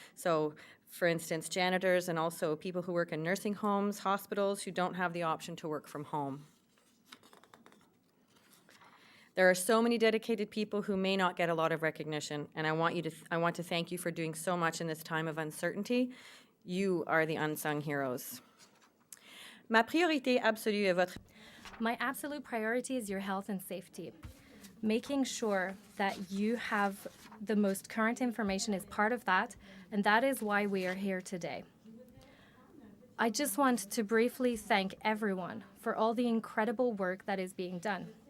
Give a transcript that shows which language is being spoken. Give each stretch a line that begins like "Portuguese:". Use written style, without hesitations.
English: So, for instance, janitors and also people who work in nursing homes, hospitals, who don't have the option to work from home. There are so many dedicated people who may not get a lot of recognition, and I want to thank you for doing so much in this time of uncertainty. You are the unsung heroes.
French: Ma priorité absolue est votre...
English: My absolute priority is your health and safety. Making sure that you have the most current information is part of that, and that is why we are here today. I just want to briefly thank everyone for all the incredible work that is being done.